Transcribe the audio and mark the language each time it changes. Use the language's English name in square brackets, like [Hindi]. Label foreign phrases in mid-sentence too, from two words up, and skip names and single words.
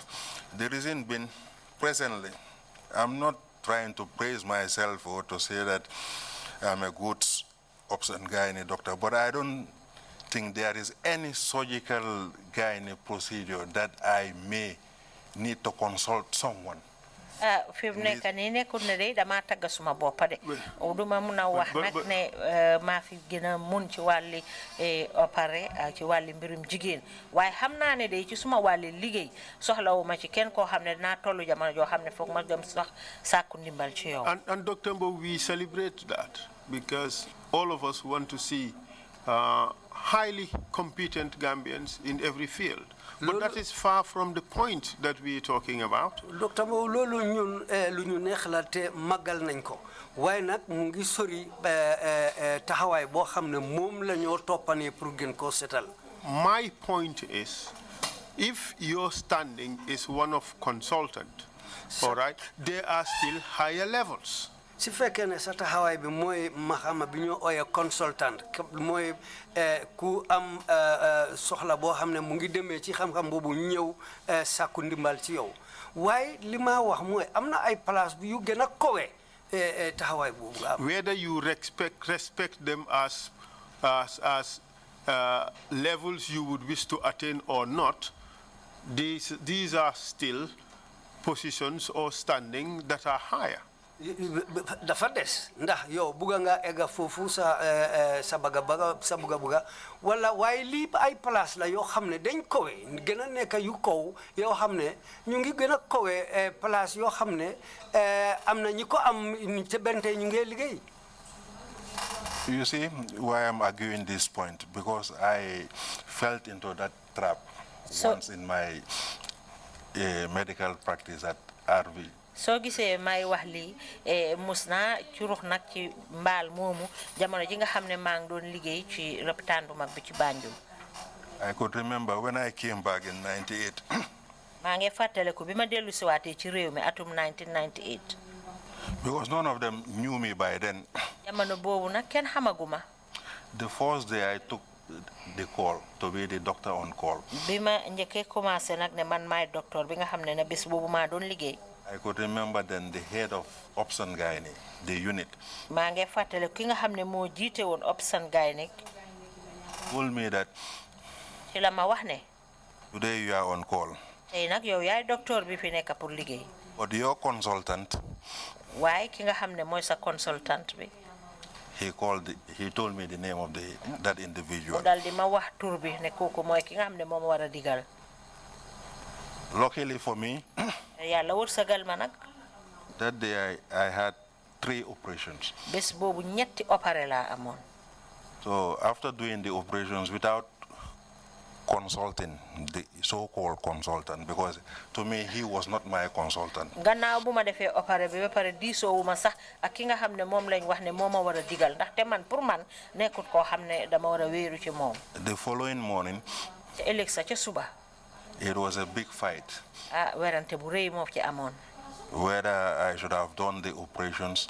[English] The reason being, presently, I'm not trying to praise myself or to say that I'm a good obs and gynae doctor, but I don't think there is any surgical gynae procedure that I may need to consult someone. [Wolof] fi mu nekk nii nekkul ne de dama tagga suma boppa de duma mun a wax nag ne maa fi gën a mun ci wàlli opéré ci wàlli mbirum jigéen waaye xam naa ne de ci suma wàlli liggéey soxlawuma ci kenn koo xam ne dinaa tollu jamono joo xam ne foog ma dem sax sàkku ndimbal ci yow. [English] And Dr. Mbowe, we celebrate that because all of us want to see highly competent Gambians in every field. But that is far from the point that we are talking about. Dr. [Wolof] Mbowe, loolu ñun lu ñu neex la te màggal nañ ko waaye nag mu ngi sori taxawaay boo xam ne moom la ñoo toppanee pour gën koo setal. [English] My point is, if your standing is one of consultant, all right, there are still higher levels. [Wolof] si fekkee ne sa taxawaay bi mooy maxama bi ñoo ooyee consultant mooy ku am soxla boo xam ne mu ngi demee ci xam-xam boobu ñëw sàkku ndimbal ci yow waaye li ma wax mooy am na ay place bi yu gën a kowe taxawaay boobu nga am. [English] Whether you respect them as levels you would wish to attain or not, these are still positions or standing that are higher. [Wolof] dafa des ndax yow buga nga egga foofu sa buga wala waaye lii ay place la yoo xam ne dañ kowe gën a nekk yu kaw yoo xam ne ñu ngi gën a kowe place yoo xam ne am na ñi ko am te bente ñu ngi liggéey. [English] You see why I'm arguing this point? Because I fell into that trap once in my medical practice at RV. [Wolof] soo gisee may wax lii mus naa curux nag ci mbaal moomu jamono ji nga xam ne maa ngi doon liggéey ci lopitaan bu mag bi ci Banjul. [English] I could remember when I came back in 98. [Wolof] maa ngi fàttaliku bi ma dellu si waatee ci réew mi atum 1998. [English] Because none of them knew me by then. [Wolof] jamono boobu nag kenn xamaguma. [English] The first day I took the call to be the doctor on call. [Wolof] bi ma njëkkee commencé nag ne man maay docteur bi nga xam ne bés boobu maa doon liggéey. [English] I could remember then the head of Ops and Gynae, the unit. [Wolof] maa ngi fàttaliku ki nga xam ne moo jiite woon [English] Ops and Gynae. Told me that. [Wolof] ci la ma wax ne. [English] Today you are on call. [Wolof] tey nag yow yaay docteur bi fi nekk pour liggéey. [English] But your consultant [Wolof] Why ki nga xamne moy sa consultant bi? [English] He told me the name of that individual. [Wolof] Dal di ma wax tur bi ne koku moy ki nga xamne mom wara digal. [English] Luckily for me, [Wolof] Yalla wursagal ma nak [English] that day I had 3 operations. [Wolof] bes bobu ñetti opéré la amone. [English] So after doing the operations without consulting the so-called consultant, because to me he was not my consultant. [Wolof] Gannaaw buma defé opéré bi ba paré disoowuma sax ak ki nga xamné mom lañ wax né moma wara digal ndax té man pour man nekkut ko xamné dama wara wéru ci mom. [English] The following morning, [Wolof] ci ëlëk sa ci suba. [English] it was a big fight. [Wolof] Werante bu reuy mo ci amone. [English] Whether I should have done the operations